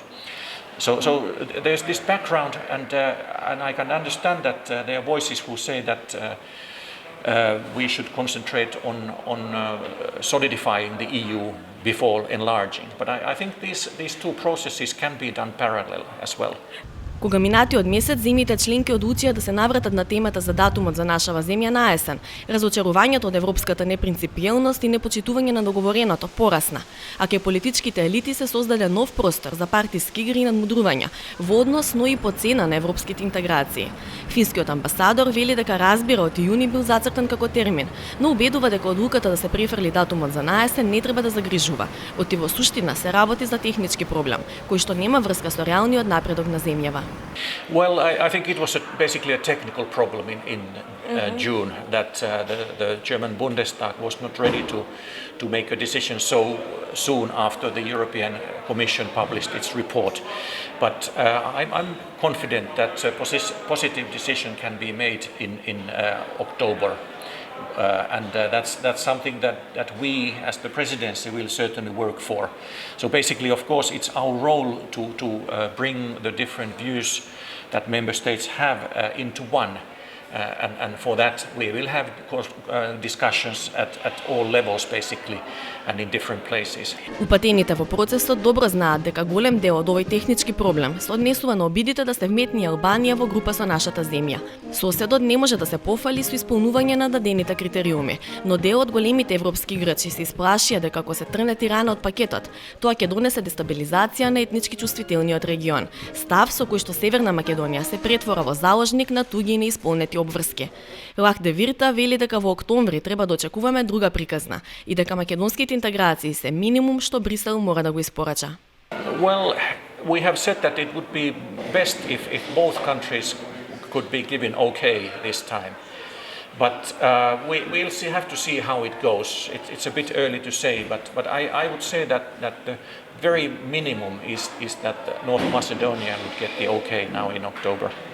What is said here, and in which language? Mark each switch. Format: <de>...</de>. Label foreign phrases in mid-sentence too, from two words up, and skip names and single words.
<en>So there's this background, and I can understand that there are voices who say that we should concentrate on solidifying the EU before enlarging. But I think these two processes can be done parallel as well.</en> <mk>Кога минатиот месец земјите членки одлучија да се навратат на темата за датумот за нашава земја на есен, разочарувањето од европската непринципиелност и непочитување на договореното порасна, а ке политичките елити се создаде нов простор за партиски игри и надмудрувања во однос, но и по цена на европските интеграции. Финскиот амбасадор вели дека разбира од јуни бил зацртан како термин, но убедува дека одлуката да се префрли датумот за наесен не треба да загрижува, оти во суштина се работи за технички проблем, кој што нема врска со реалниот напредок на земјава.</mk> <en>Well, I think it was basically a technical problem in June that the German Bundestag was not ready to make a decision so soon after the European Commission published its report. But I'm confident that a positive decision can be made in October. And that's something that we, as the presidency, will certainly work for. So basically, of course, it's our role to bring the different views that member states have into one, And for that, we will have discussions at all levels, basically, and in different places.</en> <mk>Упатените во процесот добро знаат дека голем дел од овој технички проблем се однесува на обидите да се вметни Албанија во група со нашата земја. Соседот не може да се пофали со исполнување на дадените критериуми, но дел од големите европски играчи се исплашија дека ако се трне Тирана од пакетот, тоа ќе донесе дестабилизација на етнички чувствителниот регион. Став со кој што Северна Македонија се претвора во заложник на туги и неисполнети обврски. Лах де Вирта вели дека во октомври треба да очекуваме друга приказна и дека македонските интеграции се минимум што Брисел мора да го испорача.</mk> <en>Well, we have said that it would be best if both countries could be given okay this time. But we'll have to see how it goes. It's a bit early to say, but I would say that the very minimum is that North Macedonia would get the okay now in October.</en>